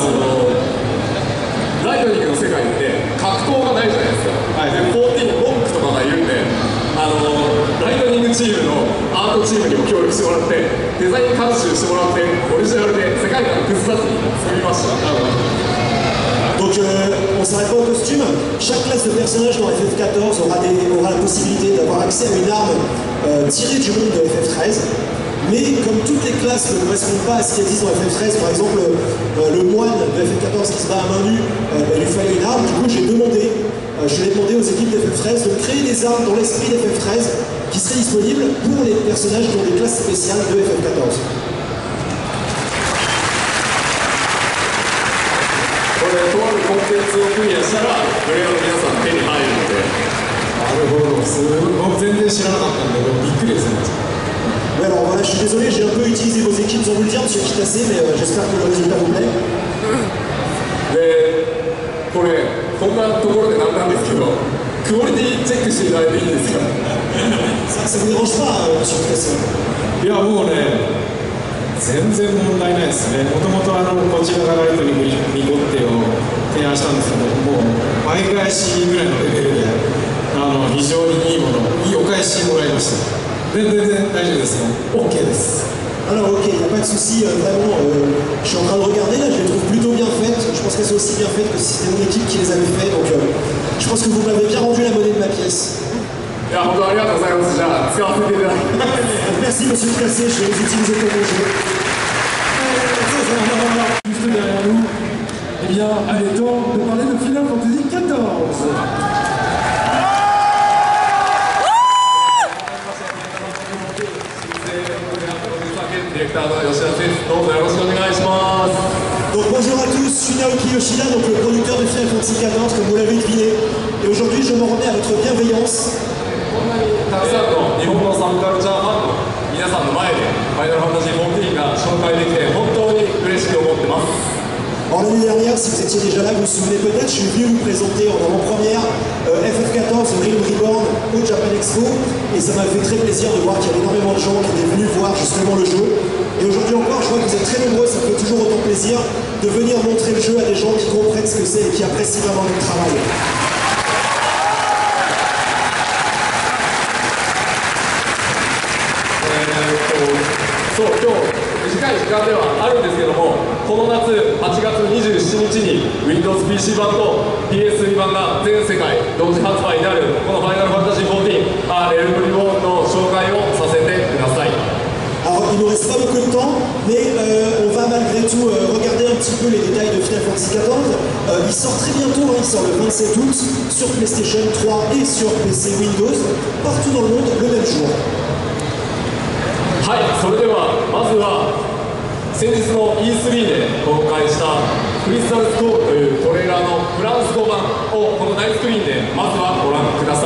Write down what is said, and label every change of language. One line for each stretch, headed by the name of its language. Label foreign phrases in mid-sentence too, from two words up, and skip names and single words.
Japanese: ライトニングの世界って格闘がないじゃないですか、で14モンクとかがいるんでライトニングチームのアートチームにも協力してもらってデザイン監修してもらってオリジナルで世界観崩さずに作りました。
French: Donc on s'arrête pas au costume. Chaque classe de personnage dans FF14 aura la possibilité d'avoir accès à une arme tirée du monde de FF13. Mais comme toutes les classes ne correspondent pas à ce qui existe dans FF13, par exemple le moine de FF14 qui se bat à main nue, il lui fallait une arme. Du coup j'ai demandé aux équipes de FF13 de créer des armes dans l'esprit d'FF13 qui seraient disponibles pour les personnages qui ont des classes spéciales de FF14.
Japanese: これとあるコンテンツをクリアしたらプレイヤーの皆さんの手に入るので。なるほど、僕全然知らなかったんでびっくりですね。
French: Ouais, alors voilà, je suis désolé, j'ai un peu utilisé vos équipes sans vous le dire, monsieur Kitase, mais j'espère que le résultat vous plaît.
Japanese: で、これ、こんなところでなんですけど、クオリティチェックしていただいていいんですか
French: ça vous dérange pas, monsieur Kitase?
Japanese: いや、もうね、全然問題ないですね。もともとこちらがライトにミコッテを提案したんですけど、もう倍返しぐらいのレベルで非常にいいもの、いいお返しもらいました。全然大丈夫ですよ。 OK です。
French: Alors ok, il n'y a pas de souci, vraiment, je suis en train de regarder, là je les trouve plutôt bien faites, je pense qu'elles sont aussi bien faites que si c'était mon équipe qui les avait faites, donc je pense que vous m'avez bien rendu la monnaie de ma pièce.
Japanese: いや、本当ありがとうございます。じゃあ、使わせていただきます。
French: Merci monsieur Kitase, je vais les utiliser pour mon jeu. Juste derrière nous, eh bien, il est temps de parler de Final Fantasy XIV.
Japanese: ディレクターの吉田です。どうぞよろしくお願いします。
French: Donc bonjour à tous, je suis Naoki Yoshida, donc le producteur de Final Fantasy XIV, comme vous l'avez deviné. Et aujourd'hui, je me remets à votre bienveillance.
Japanese: たくさんの日本のサブカルチャーファンの皆さんの前でファイナルファンタジー14が紹介できて本当に嬉しく思ってます。
French: Alors l'année dernière, si vous étiez déjà là, vous vous souvenez peut-être, je suis venu vous présenter en avant-première FF14 Realm Reborn au Japan Expo, et ça m'a fait très plaisir de voir qu'il y avait énormément de gens qui étaient venus voir justement le jeu. Et aujourd'hui encore, je vois que vous êtes très nombreux, ça me fait toujours autant plaisir de venir montrer le jeu à des gens qui comprennent ce que c'est et qui apprécient vraiment notre travail.
Japanese: そう、今日短い時間ではあるんですけども、この夏8月27日に Windows PC 版と PS3 版が全世界同時発売になるこのファイナルファンタジー 14Realm Reborn の紹介をさせてください。
French: Alors il ne nous reste pas beaucoup de temps, mais on va malgré tout regarder un petit peu les détails de Final Fantasy XIV. Il sort très bientôt, il sort le 27 août sur PlayStation 3 et sur PC Windows, partout dans le monde le même jour.
Japanese: はい、それではまずは先日の E3 で公開したクリスタルスコールというトレーラーのフランス語版をこの大スクリーンでまずはご覧ください。